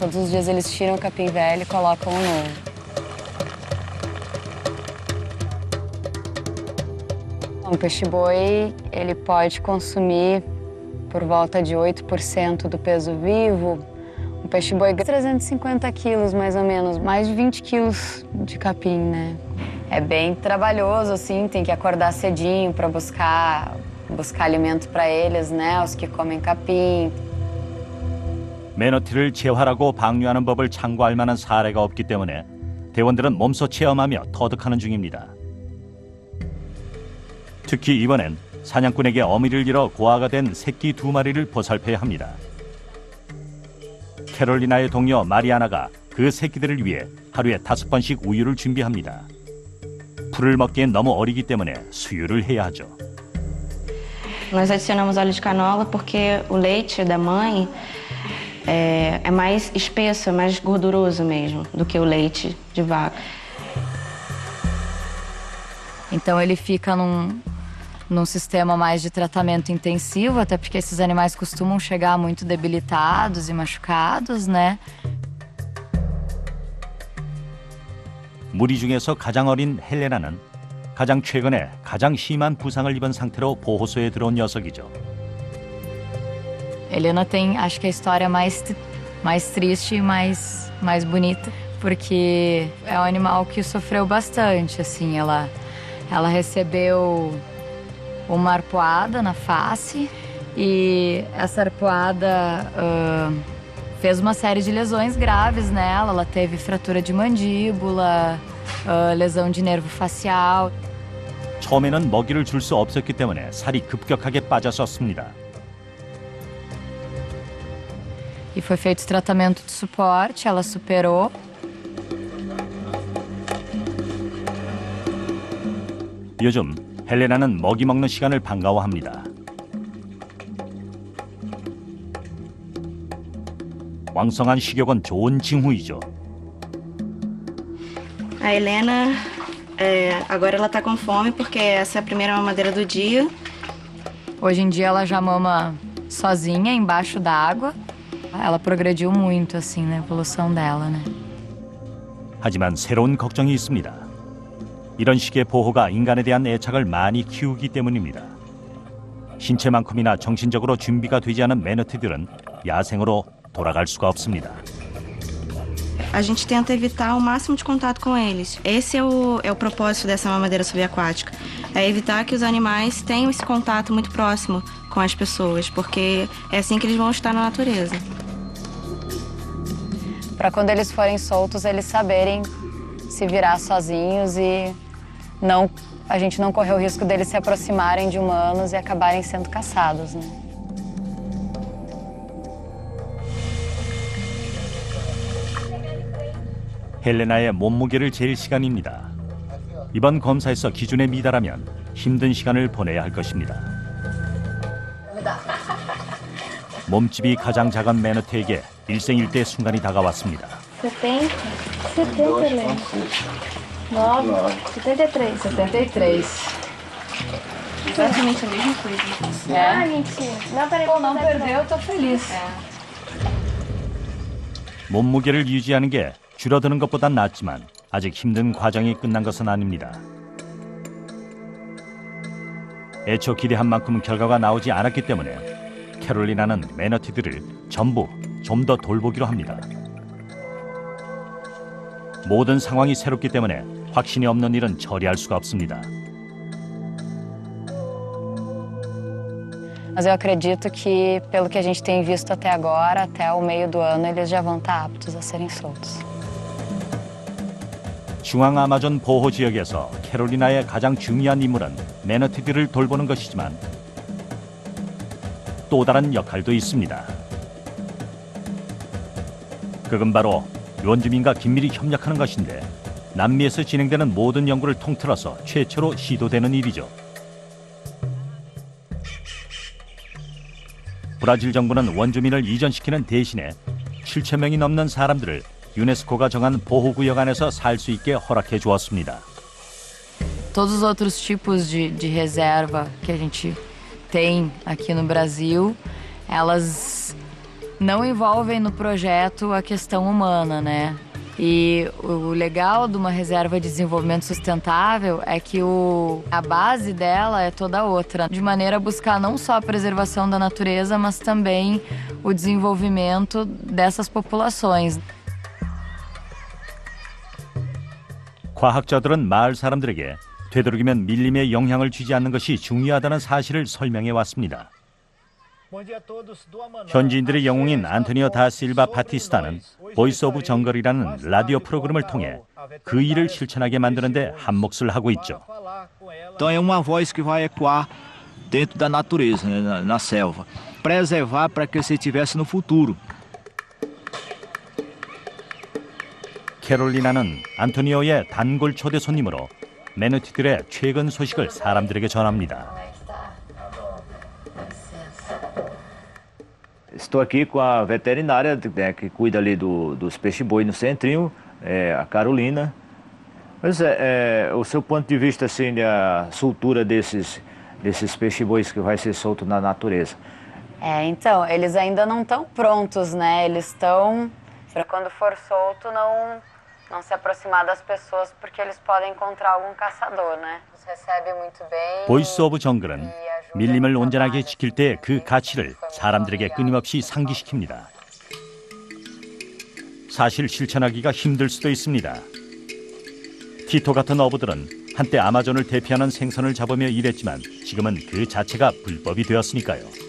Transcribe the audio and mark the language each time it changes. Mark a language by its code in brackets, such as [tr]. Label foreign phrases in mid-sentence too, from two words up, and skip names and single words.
[pt] Todos os dias eles tiram o capim velho e colocam o novo. O peixe-boi, ele pode consumir por volta de 8% do peso vivo. Um peixe-boi 350 quilos, mais ou menos, mais de 20 quilos de capim, né? É bem trabalhoso, assim, tem que acordar cedinho para buscar alimento para eles, né? Os que comem capim. [ko] 매너티를 재활하고 방류하는 법을 참고할 만한 사례가 없기 때문에 대원들은 몸소 체험하며 터득하는 중입니다. 특히 이번엔 사냥꾼에게 어미를 잃어 고아가 된 새끼 2마리를 보살펴야 합니다. 캐롤리나의 동료 마리아나가 그 새끼들을 위해 하루에 5번씩 우유를 준비합니다. 풀을 먹기엔 너무 어리기 때문에 수유를 해야 하죠. [pt] Nós adicionamos óleo de canola porque o leite da mãe é mais espesso, é mais gorduroso mesmo do que o leite de vaca. Então ele fica num sistema mais de tratamento intensivo, até porque esses animais costumam chegar muito debilitados e machucados, né? [ko] 무리 중에서 가장 어린 헬레나는 가장 최근에 가장 심한 부상을 입은 상태로 보호소에 들어온 녀석이죠. [pt] Helena tem, acho que a história mais triste e mais bonita, porque é um animal que sofreu bastante, assim, ela recebeu uma arpoada na face e essa arpoada fez uma série de lesões graves nela. Ela teve fratura de mandíbula, lesão de nervo facial. [ko] 처음에는 먹이를 줄 수 없었기 때문에 살이 급격하게 빠졌었습니다. [pt] E foi feito tratamento de suporte, ela superou. [ko] 요즘 헬레나는 먹이 먹는 시간을 반가워합니다. 왕성한 식욕은 좋은 징후이죠. [pt] A Helena, agora ela tá com fome porque essa é a primeira mamadeira do dia. Hoje em dia ela já mama sozinha embaixo d'água. Ela progrediu muito, assim, na evolução dela, né? [ko] 하지만 새로운 걱정이 있습니다. 이런 식의 보호가 인간에 대한 애착을 많이 키우기 때문입니다. 신체만큼이나 정신적으로 준비가 되지 않은 매너티들은 야생으로 돌아갈 수가 없습니다. [pt] A gente tenta evitar o máximo de contato com eles. Esse é o propósito dessa mamadeira subaquática. É evitar que os animais tenham esse contato muito próximo com as pessoas, porque é assim que eles vão estar na natureza. Para quando eles forem soltos, eles saberem se virar sozinhos e a gente não correr o risco deles se aproximarem de humanos e acabarem sendo caçados, né? [ko] 헬레나의 몸무게를 잴 시간입니다. 이번 검사에서 기준에 미달하면 힘든 시간을 보내야 할 것입니다. 몸집이 가장 작은 매너티에게 일생일대 순간이 다가왔습니다. [pt] 70, 70, 9, 73. 73. Exatamente a mesma coisa. Ah, mentira. Não, peraí, não perdeu, eu tô feliz. [ko] 몸무게를 유지하는 게 줄어드는 것보단 낫지만 아직 힘든 과정이 끝난 것은 아닙니다. 애초 기대한 만큼 결과가 나오지 않았기 때문에 캐롤리나는 매너티들을 전부 좀 더 돌보기로 합니다. 모든 상황이 새롭기 때문에 확신이 없는 일은 처리할 수가 없습니다. [pt] Mas eu acredito que, pelo que a gente tem visto até agora, até o meio do ano, eles já vão estar aptos a serem soltos. [ko] 중앙 아마존 보호 지역에서 캐롤리나의 가장 중요한 임무는 매너티들을 돌보는 것이지만 또 다른 역할도 있습니다. 그건 바로 원주민과 긴밀히 협력하는 것인데 남미에서 진행되는 모든 연구를 통틀어서 최초로 시도되는 일이죠. 브라질 정부는 원주민을 이전시키는 대신에 7,000명이 넘는 사람들을 유네스코가 정한 보호구역 안에서 살 수 있게 허락해 주었습니다. [pt] Todos os outros tipos de reserva que a gente tem aqui no Brasil, elas não envolvem no projeto a questão humana, né? E o legal de uma reserva de desenvolvimento sustentável é que a base dela é toda outra, de maneira a buscar não só a preservação da natureza, mas também o desenvolvimento dessas populações. [ko] 과학자들은 마을 사람들에게 되도록이면 밀림에 영향을 주지 않는 것이 중요하다는 사실을 설명해 왔습니다. 현지인들의 영웅인 안토니오 다 실바 바티스타는 보이스 오브 정글이라는 라디오 프로그램을 통해 그 일을 실천하게 만드는 데 한몫을 하고 있죠. [pt] Então é uma voz que vai ecoar dentro da natureza, né, na selva. Preservar para que você tivesse no futuro. [ko] 캐롤리나는 안토니오의 단골 초대 손님으로 매너티들의 최근 소식을 사람들에게 전합니다. [pt] Estou aqui com a veterinária, né, que cuida ali dos peixe-boi no centrinho, a Carolina. Mas o seu ponto de vista, assim, da soltura desses peixe-bois que vai ser solto na natureza? Então, eles ainda não estão prontos, né? Eles estão, para quando for solto, não se aproximar das pessoas, porque eles podem encontrar algum caçador, né? Nos recebe muito bem. [ko] 보이스 오브 정글은 밀림을 온전하게 지킬 때 그 가치를 사람들에게 끊임없이 상기시킵니다. 사실 실천하기가 힘들 수도 있습니다. 티토 같은 어부들은 한때 아마존을 대표하는 생선을 잡으며 일했지만 지금은 그 자체가 불법이 되었으니까요.